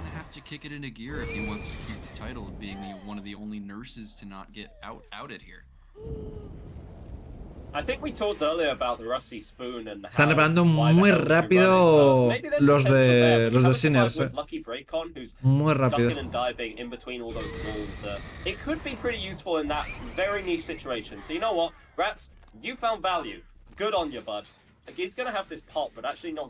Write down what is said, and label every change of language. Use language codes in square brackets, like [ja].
[en] To kick it into gear if he wants to keep the title of being one of the only nurses to not get outed here. I think we talked earlier about the Rusty Spoon and [es] están reparando muy rápido los de Sinners. Muy rápido. [en] In between all those walls. It could be pretty useful in that very niche situation. So you know what, Rats, you found value. Good on you, bud. He's gonna have this pop, but actually not